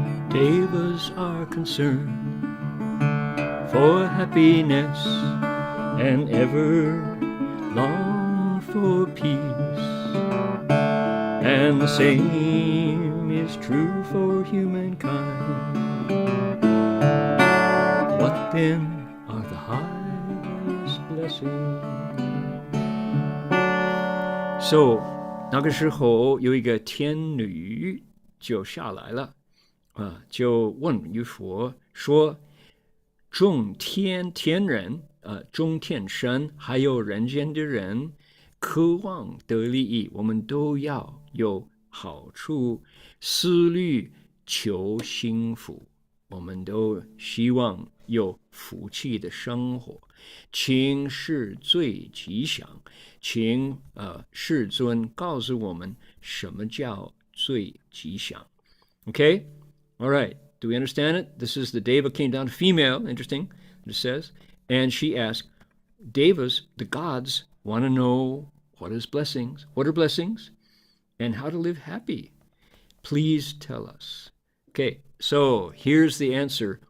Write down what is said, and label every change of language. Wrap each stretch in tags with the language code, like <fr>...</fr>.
<en>Devas are concerned for happiness and ever long for peace, and the same is true for humankind. What then are the highest blessings? So,</en> <zh>那个时候有一个天女就下来了。就问于佛说，众天人，众天神，还有人间的人，渴望得利益，我们都要有好处，思虑求幸福，我们都希望有福气的生活。请是最吉祥，请世尊告诉我们什么叫最吉祥。</zh> <en>Okay? All right, do we understand it? This is the Deva came down, female, interesting, it says. And she asked, Devas, the gods, want to know what is blessings, what are blessings, and how to live happy. Please tell us. Okay, so here's the answer.</en>